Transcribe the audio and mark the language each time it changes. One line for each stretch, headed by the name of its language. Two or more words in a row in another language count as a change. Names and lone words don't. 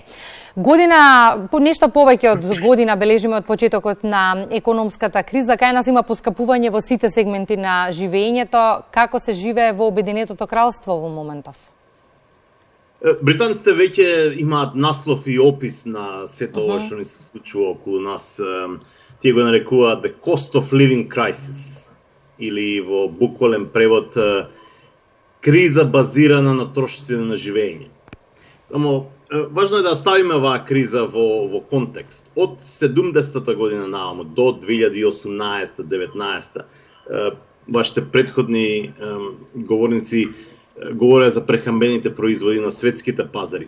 Macedonian: Година, нешто повеќе од година бележиме од почетокот на економската криза. Кај нас има поскапување во сите сегменти на живеењето. Како се живее во Обединетото кралство во моментов? Британците веќе имаат наслов и опис на сето ова што ни се случува околу нас. Тие го нарекуваат
English: the cost of living crisis,
Macedonian: или во буквален превод криза базирана на трошоците на живење. Само важно е да ставиме оваа криза во контекст. Од 70-та година наваму до 2018-19, вашите претходни говорници говореа за прехрамбените производи на светските пазари.